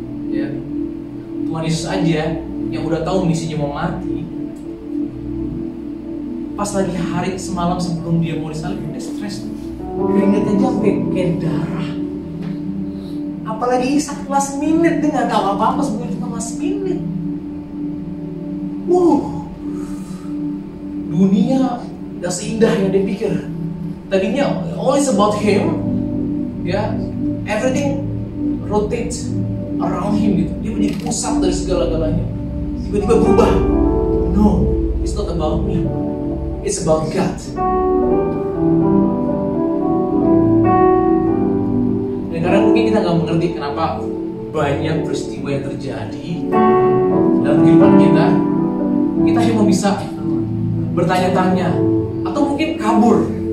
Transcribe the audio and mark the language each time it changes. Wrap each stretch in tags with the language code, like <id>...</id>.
<id>Ya, Tuhan Yesus aja yang udah tahu misinya mau mati, pas lagi hari semalam sebelum dia mau disalib, dia stres, keringetnya aja kayak darah. Apalagi Ishak last minute, dia nggak tahu apa-apa sebelum cuma last minute. Dunia gak seindah yang dia pikir. Tadinya</id> <en>all is about him, ya, everything rotates around him gitu.</en> <id>Dia menjadi pusat dari segala-galanya. Tiba-tiba berubah.</id> <en>No, it's not about me. It's about God.</en> <id>Dan karena mungkin kita nggak mengerti kenapa banyak peristiwa yang terjadi dalam kehidupan kita cuma bisa bertanya-tanya atau mungkin kabur.</id>